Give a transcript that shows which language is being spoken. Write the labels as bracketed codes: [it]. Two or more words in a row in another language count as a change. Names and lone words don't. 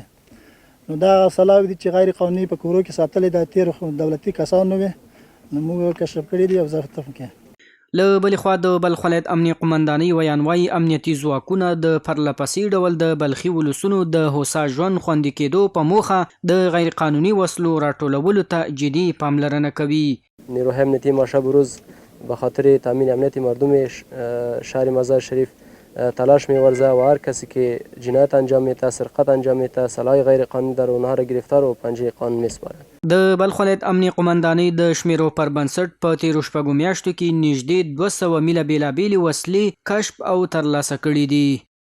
[ps] نو دا سلاح دي چې غیر قانوني په کورو کې ساتلې د تیر دولتي کسانو وي، نو موږ کشف کړي دي او ضبط هم کې. له بلې خوا د بلخ ولایت امنیه قمندانۍ ویان وایي امنیتي ځواکونه د پرلهپسې ډول د بلخي ولسونو د هوسا ژوند خوندي کېدو په موخه د غیر قانوني وسلو راټولولو ته جدي پاملرنه کوي. [fa] نیروهای امنیتی ما شب و روز به خاطر تامین امنیت مردم شهر مزار شریف تلاش می‌ورزد و هر کسی که جنایت انجام میده، سرقت انجام میده، سلاح غیر قانونی داره اونها را گرفتار و پنجه قانون میسپارد. [ps] د بلخ ولایت امنیه قمندانۍ د شمیرو پر بنسټ په تیرو شپږو میاشتو کې نږدې 200 میله بېلابېلې وسلې کشف او ترلاسه کړي دي.